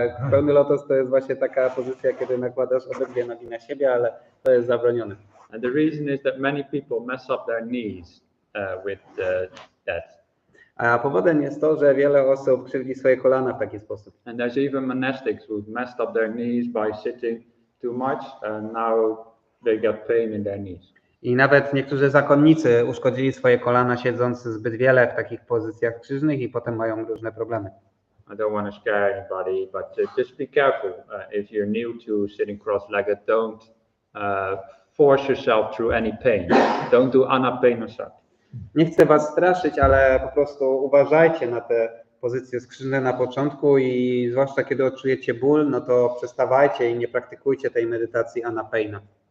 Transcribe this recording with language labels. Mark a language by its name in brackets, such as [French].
[Polish] Pełny lotos to jest właśnie taka pozycja, kiedy nakładasz obydwie nogi na siebie, ale to jest zabronione. [English] And the reason is that many people mess up their knees with that. [Polish] A powodem jest to, że wiele osób krzywdzi swoje kolana w taki sposób. [English] And there's even monastics who messed up their knees by sitting too much, and now they get pain in their knees. [Polish] I nawet niektórzy zakonnicy uszkodzili swoje kolana siedząc zbyt wiele w takich pozycjach krzyżnych i potem mają różne problemy. [English] I don't want to scare anybody, but just be careful. If you're new to sitting cross-legged, don't force yourself through any pain. Don't do anapanasati. [Polish] Nie chcę was straszyć, ale po prostu uważajcie na te pozycje skrzydle na początku i zwłaszcza kiedy odczujecie ból, no to przestawajcie i nie praktykujcie tej medytacji anapana.